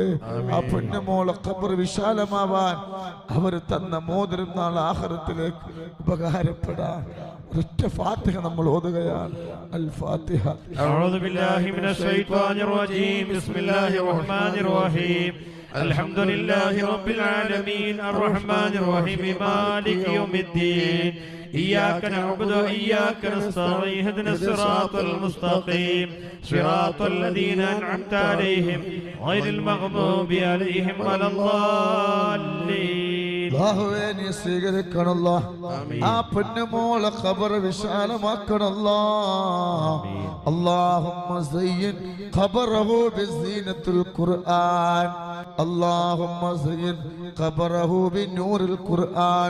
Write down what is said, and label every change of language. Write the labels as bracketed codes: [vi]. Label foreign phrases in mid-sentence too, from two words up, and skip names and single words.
[ml] ആ പൊന്നുമോളെ ഖബർ വിശാലമാവാൻ അവർ തന്ന മോതിരം നാളെ ആഖിറത്തിലേക്ക് ഉപകാരപ്പെടാൻ ഒരൊറ്റ ഫാത്തിഹ നമ്മൾ ഓതുകയാണ്. [ar] الفاتحة. أعوذ بالله من الشيطان الرجيم بسم الله الرحمن الرحيم. الحمد لله رب العالمين الرحمن الرحيم مالك يوم الدين. إياك نعبد وإياك نستعين اهدنا الصراط المستقيم صراط الذين أنعمت عليهم غير المغضوب عليهم ولا الضالين. [ml] അല്ലാഹുവേ, നീ സ്വീകരിക്കണല്ലോ. ആ പൊന്നുമോളെ ഖബർ വിശാലമാക്കണല്ലോ. [ar] اللهم زين قبره بزينة القرآن. اللهم زين قبره بنور القرآن.